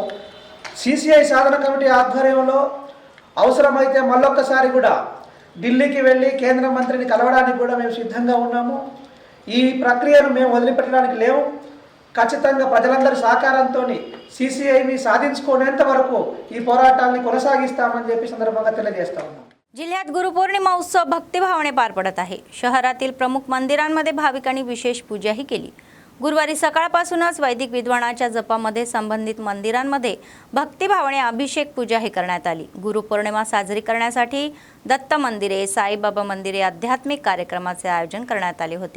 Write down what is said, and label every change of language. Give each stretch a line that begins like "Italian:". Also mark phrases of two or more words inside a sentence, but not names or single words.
Telugu: CCI సాధన కమిటీ ఆధ్వర్యంలో అవసరమైతే మళ్ళొక్కసారి కూడా ఢిల్లీకి వెళ్ళి కేంద్ర మంత్రిని కలవడానికి కూడా మేము సిద్ధంగా ఉన్నాము. ఈ ప్రక్రియను మేము వదిలిపెట్టడానికి లేవు. ఖచ్చితంగా ప్రజలందరి సహకారంతో CCIని సాధించుకునేంత వరకు ఈ पोराटांनी కొనసాగిస్తామని చెప్పి సందర్భంగా తెలియజేస్తా ఉన్నాం.
Marathi: जिल्ह्यात गुरुपौर्णिमा उत्सव भक्तिभावाने पार पडत आहे. शहरातील प्रमुख मंदिरांमध्ये भाविकांनी विशेष पूजाही केली. गुरुवारी सकाळपासूनच वैदिक विद्वानाच्या जपामध्ये संबंधित मंदिरांमध्ये भक्तिभावाने अभिषेक पूजाही करण्यात आली. गुरुपौर्णिमा साजरी करण्यासाठी दत्त मंदिरे, साईबाबा मंदिरे आध्यात्मिक कार्यक्रमाचे आयोजन करण्यात आले होते.